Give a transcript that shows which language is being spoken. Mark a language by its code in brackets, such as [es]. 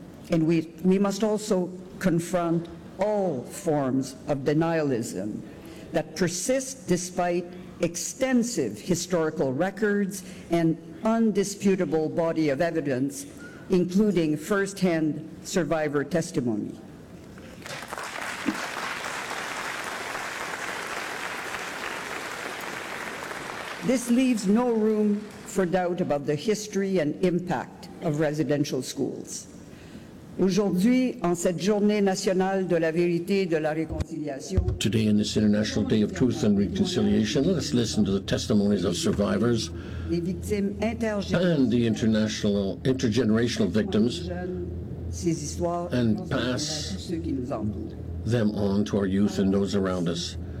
[en] And we must also confront all forms of denialism that persist despite extensive historical records and undisputable body of evidence, including firsthand survivor testimony. This leaves no room for doubt about the history and impact of residential schools. [fr] Aujourd'hui, en cette journée nationale de la vérité de la réconciliation, [en] today, in this International Day of Truth and Reconciliation, let's listen to the testimonies of survivors and the international intergenerational victims and pass them on to our youth and those around us.